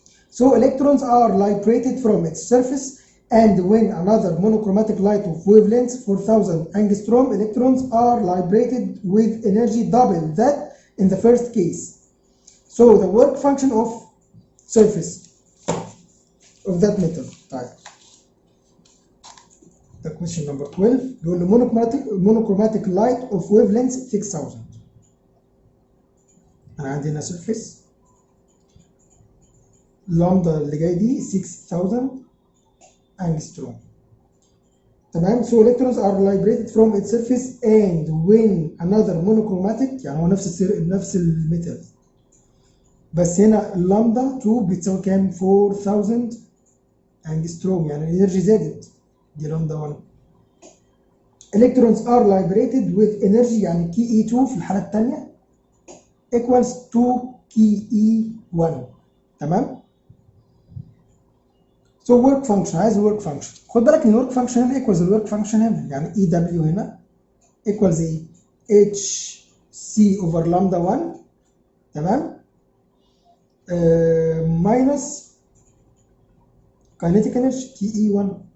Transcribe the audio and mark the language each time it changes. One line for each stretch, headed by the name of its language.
English: So electrons are liberated from its surface, and when another monochromatic light of wavelength 4000 angstrom, electrons are liberated with energy double that in the first case. So the work function of surface of that metal type. The question number 12
Arabic: بيقول له
English: monochromatic light of wavelength 6000.
Arabic: أنا عندي هنا surface لامدا اللي جاي دي 6000 angstrom تمام.
English: So electrons are liberated from its surface and when another monochromatic
Arabic: يعني هو نفس الميتال بس هنا اللامدا 2 بتساوي كام؟ 4000 angstrom يعني الانرجي زادت دي لامدا 1.
English: electrons are liberated with energy
Arabic: يعني
English: K E2
Arabic: في الحالة الثانية
English: equals 2 K E1 تمام. so work function عايز الورك فانكشن.
Arabic: خد بالك ان
English: الورك فانكشن هنا equals الورك فانكشن هنا يعني EW هنا equals ايه؟ HC over lambda 1 تمام minus kinetic energy K E1.